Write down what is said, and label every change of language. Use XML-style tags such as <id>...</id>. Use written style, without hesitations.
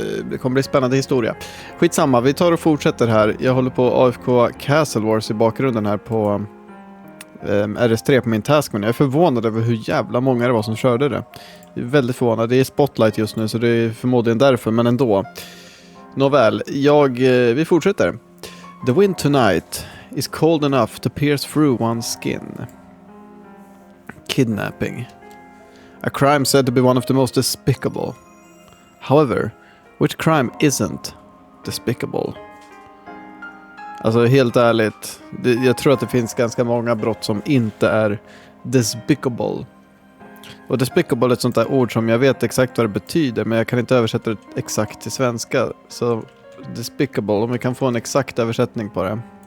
<sv>Det kommer bli spännande historia. Skitsamma, vi tar och fortsätter här. Jag håller på AFK Castle Wars i bakgrunden här på RS3 på min taskman. Jag är förvånad över hur jävla många det var som körde det. Jag är väldigt förvånad. Det är spotlight just nu så det är förmodligen därför, men ändå. Nåväl, vi fortsätter.</sv> <en>The wind tonight is cold enough to pierce through one's skin. Kidnapping. A crime said to be one of the most despicable. However, which crime isn't despicable?</en> <sv>Alltså helt ärligt, jag tror att det finns ganska många brott som inte är despicable. Och despicable är ett sånt där ord som jag vet exakt vad det betyder, men jag kan inte översätta det exakt till svenska. Så despicable, om vi kan få en exakt översättning på det.</sv>